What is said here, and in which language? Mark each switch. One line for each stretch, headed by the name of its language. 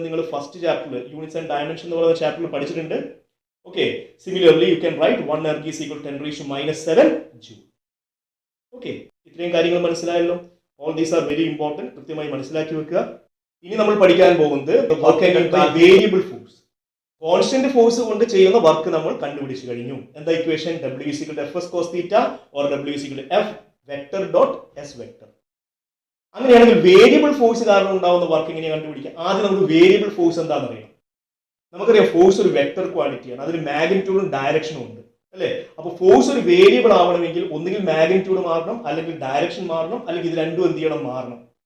Malayalam: നിങ്ങൾ ഫസ്റ്റ് ചാപ്റ്ററിൽ units and dimension എന്ന് പറയുന്ന ചാപ്റ്ററിൽ പഠിച്ചിട്ടുണ്ട്. Okay,
English: Similarly you can write 1 erg is equal 10⁻⁻7 joule.
Malayalam: Okay, ഇത്രയും കാര്യങ്ങൾ മനസ്സിലായല്ലോ.
English: All these are very important.
Malayalam: കൃത്യമായി മനസ്സിലാക്കി വെക്കുക. ഇനി നമ്മൾ പഠിക്കാൻ പോകുന്നത് വേരിയബിൾ ഫോഴ്സ്. കോൺസ്റ്റന്റ് ഫോഴ്സ് കൊണ്ട് ചെയ്യുന്ന വർക്ക് നമ്മൾ കണ്ടുപിടിച്ചു കഴിഞ്ഞു. എന്താ equation?
English: W is equal to F S cos theta or W is equal to F vector dot S vector.
Malayalam: അങ്ങനെയാണെങ്കിൽ വേരിയബിൾ ഫോഴ്സ് കാരണം ഉണ്ടാവുന്ന വർക്ക് എങ്ങനെയാണ് കണ്ടുപിടിക്കുക? ആദ്യം നമുക്ക് വേരിയബിൾ ഫോഴ്സ് എന്താണെന്ന് അറിയാം. നമുക്കറിയാം ഫോഴ്സ് ഒരു വെക്ടർ ക്വാണ്ടിറ്റിയാണ്, അതിന് മാഗ്നിറ്റ്യൂഡും ഡയറക്ഷനും ഉണ്ട്, അല്ലേ? അപ്പോൾ ഫോഴ്സ് ഒരു വേരിയബിൾ ആവണമെങ്കിൽ ഒന്നുകിൽ മാഗ്നിറ്റ്യൂഡ് മാറണം, അല്ലെങ്കിൽ ഡയറക്ഷൻ മാറണം, അല്ലെങ്കിൽ ഇത് രണ്ടും എന്ത് ചെയ്യണം? മാറണം.